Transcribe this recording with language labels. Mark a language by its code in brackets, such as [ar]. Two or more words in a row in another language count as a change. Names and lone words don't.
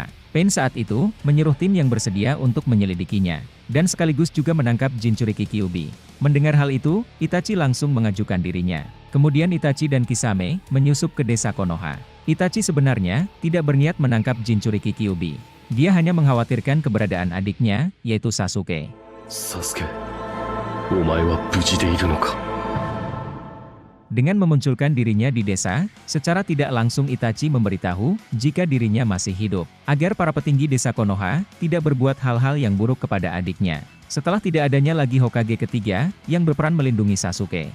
[id] Pain saat itu menyuruh tim yang bersedia untuk menyelidikinya, dan sekaligus juga menangkap Jinchuriki Kyuubi. Mendengar hal itu, Itachi langsung mengajukan dirinya. Kemudian Itachi dan Kisame menyusup ke desa Konoha. Itachi sebenarnya tidak berniat menangkap Jinchuriki Kyuubi. Dia hanya mengkhawatirkan keberadaan adiknya, yaitu Sasuke. [ja] Sasuke, omae wa buji de iru no ka? [id] Dengan memunculkan dirinya di desa, secara tidak langsung Itachi memberitahu jika dirinya masih hidup, agar para petinggi desa Konoha tidak berbuat hal-hal yang buruk kepada adiknya. Setelah tidak adanya lagi Hokage ketiga yang berperan melindungi Sasuke.